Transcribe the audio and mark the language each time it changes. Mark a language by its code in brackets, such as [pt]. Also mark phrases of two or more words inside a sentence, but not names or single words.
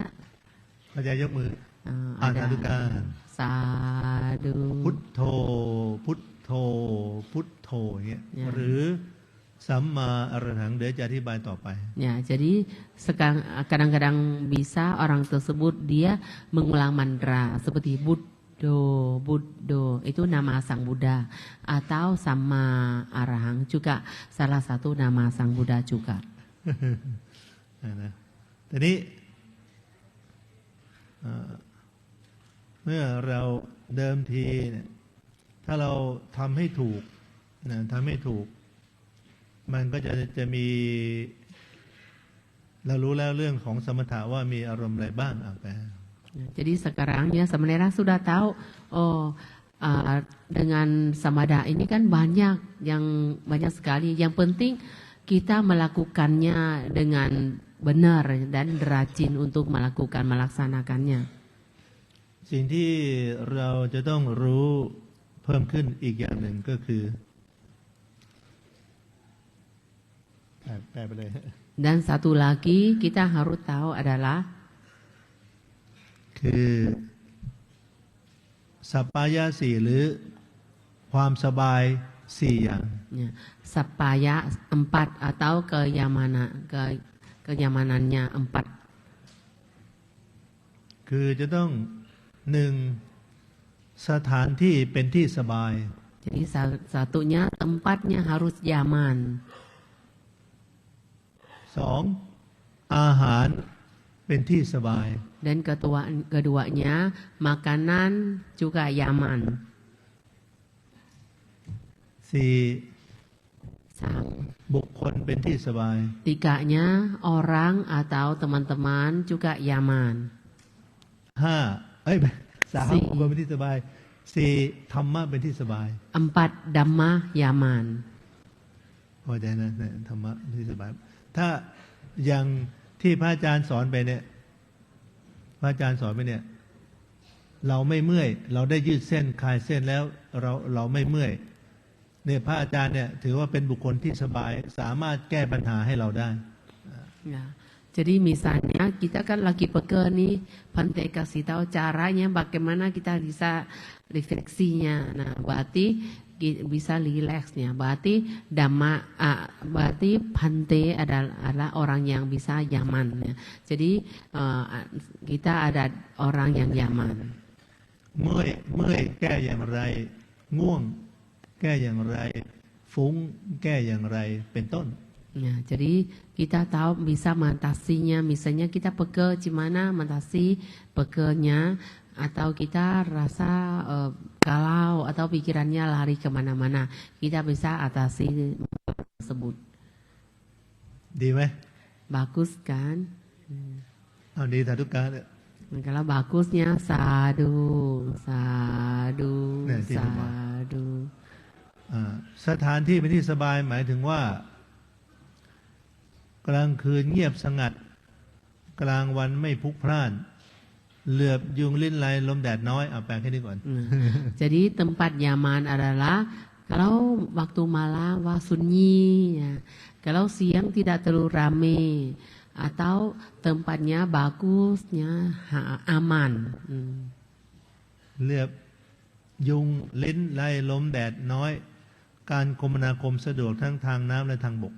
[th] เข้าใจยกมือ [id] ada [th] สาธุการ [id] sadu [th] พุทโธพุทโธพุทโธอย่างเงี้ย [id] Ya. [th] หรือสัมมาอรหังเดี๋ยวจะอธิบายต่อไป [id] Ya, jadi sekarang kadang-kadang bisa orang tersebut dia mengulang mantra seperti Buddho itu nama Sang Buddha atau Sama Arahang juga salah satu nama Sang Buddha juga. [th] นะทีนี้เมื่อเราเดิมทีเนี่ยถ้าเราทำให้ถูกนะทำให้ถูกมันก็จะมีเรารู้แล้วเรื่องของสมถะว่ามีอารมณ์อะไรบ้างไป [id] Jadi sekarang ya sebenarnya sudah tahu dengan samadha ini kan banyak sekali. Yang penting kita melakukannya dengan benar dan rajin untuk melaksanakannya. [th] สิ่งที่เราจะต้องรู้เพิ่มขึ้นอีกอย่างหนึ่งก็คือแปลไปเลย [id] Dan satu lagi kita harus tahu adalah [th] คือสัปปายะสี่หรือความสบายสี่อย่าง [id] ya, sapaya 4 atau kenyamanannya 4. [th] คือจะต้องหนึ่งสถานที่เป็นที่สบาย [id] Jadi satunya tempatnya harus nyaman. [th] สองอาหารเป็นที่สบาย [id] Dan keduanya makanan juga nyaman. [th] สี่ [id] 3. [th] บุคคลเป็นที่สบาย [id] Tiganya orang atau teman-teman juga nyaman. [th] ห้าสามบุคคลเป็นที่สบายสี่ธรรมะเป็นที่สบาย [id] 4 Dhamma nyaman. [th] พอใจนะธรรมะเป็นที่สบายถ้าอย่างที่พระอาจารย์สอนไปเนี่ยพระอาจารย์สอนไปเนี่ยเราไม่เมื่อยเราได้ยืดเส้นคลายเส้นแล้วเราไม่เมื่อยเนี่ยพระอาจารย์เนี่ยถือว่าเป็นบุคคลที่สบายสามารถแก้ปัญหาให้เราได้ [id] Ya. Jadi misalnya kita kan lagi pegel nih, Bante kasih tahu caranya bagaimana kita bisa refleksinya. Nah, berarti bisa rileksnya. Berarti berarti Bante adalah orang yang bisa nyaman. Ya. Jadi kita ada orang yang nyaman. [th] เมื่อยแก้อย่างไรง่วงแก้อย่างไรฟุ้งแก้อย่างไรเป็นต้น [id] Ya, jadi kita tahu bisa mengatasinya. Misalnya kita pegel, gimana mengatasi pegelnya, atau kita rasa galau atau pikirannya lari kemana-mana, kita bisa atasi tersebut. [th] ดีไหม [id] Bagus kan? [th] เอาดีสาธุการ [id] Kalau bagusnya sadu, sadu, Nah, sini, Pak. sadu. [th] สถานที่เป็นที่สบายหมายถึงว่ากลางคืนเงียบสงัดกลางวันไม่พลุกพล่านเหลือบยุงลิ้นไลลมแดดน้อยแปลแค่นี้ก่อน [id] Jadi tempat nyaman adalah kalau waktu malam sunyi, ya. Kalau siang tidak terlalu ramai, atau tempatnya bagusnya aman. [th] เหลือบยุงลิ้นไลลมแดดน้อยการคมนาคมสะดวกทั้งทางน้ำและทางบก